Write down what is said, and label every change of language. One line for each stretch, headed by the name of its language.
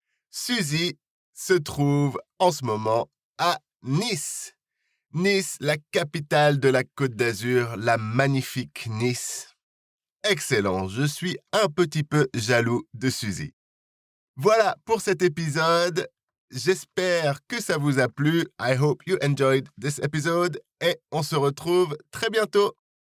French: Suzy se trouve en ce moment à Nice. Nice, la capitale de la Côte d'Azur, la magnifique Nice. excellent. Je suis un petit peu jaloux de Suzy. Voilà pour cet épisode. J'espère que ça vous a plu.
English: I hope you enjoyed this episode.
French: Et on se retrouve très bientôt.